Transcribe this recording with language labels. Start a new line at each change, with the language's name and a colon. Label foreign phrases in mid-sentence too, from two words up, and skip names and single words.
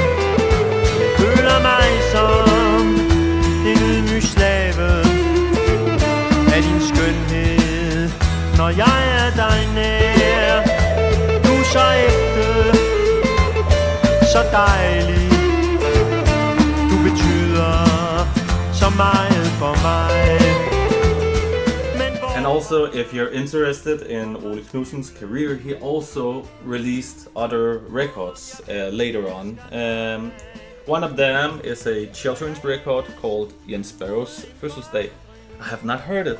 Danish: Jeg føler mig som en ydmyg slave af din skønhed, når jeg er dig nær. Du er så ægte, så dejlig. Du betyder så meget for mig.
English: And also, if you're interested in Ole Knudsen's career, he also released other records later on. One of them is a children's record called Jens Sparrow's Fødselsdag. I have not heard it.